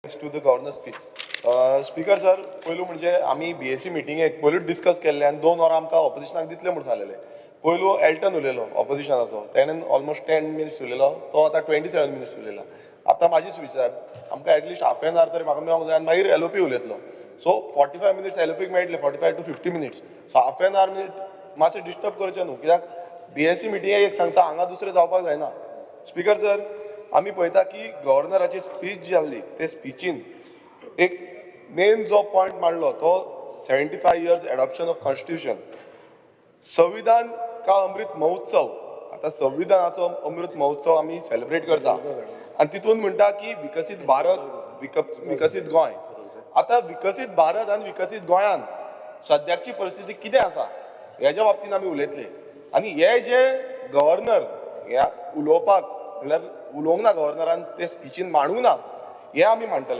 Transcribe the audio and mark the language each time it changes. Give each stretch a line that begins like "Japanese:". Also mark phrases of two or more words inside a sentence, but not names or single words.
English: comments to the governor speech. speaker sir,
Konkani: पयलू म्हणजे आमी BSc मिटिंगेक पयलूच डिस्कस केल्ले आनी 2 वरां आमकां ऑपोजिशनाक दितले म्हणून सांगलेले. पयलू एल्टन उलयलो ऑपोजिशनाचो, तेणेन
English: almost 10 minutes
Konkani: उलयलो, तो आतां 27 मिनिट्स उलयला. आतां म्हाजीच विचार, आमकां
English: at least half an hour
Konkani: तरी म्हाका मेळोंक जाय आनी मागीर LOP उलयतलो.
English: so 45 minutes
Konkani: LOPक मेळटले,
English: 45 to 50 minutes. so half an hour
Konkani: मातशें डिस्टर्ब करचें न्हू, कित्याक BSc मिटिंगेक एक सांगता, हांगा दुसरें जावपाक जायना.
English: speaker sir,
Konkani: आमी पळयता की गव्हर्नराची स्पीच जी जाल्ली ते स्पीचीन एक मेन जो पॉयंट मांडलो तो
English: 75 years adoption of constitution.
Hindi: संविधान का अमृत महोत्सव.
Konkani: आता संविधानाचो अमृत महोत्सव आमी सेलिब्रेट करता आनी तितून म्हणटा की विकसीत भारत, विकसीत गोंय. आता विकसीत भारत आनी विकसीत गोंयान सद्याची परिस्थिती कितें आसा हेच्या बाबतीन आमी उलयतले. आनी हे जे गव्हर्नर ह्या उलोवपाक म्हणल्यार उलोवंक ना गव्हर्नरान ते स्पीचीन मांडूंक ना हें आमी मांडटले.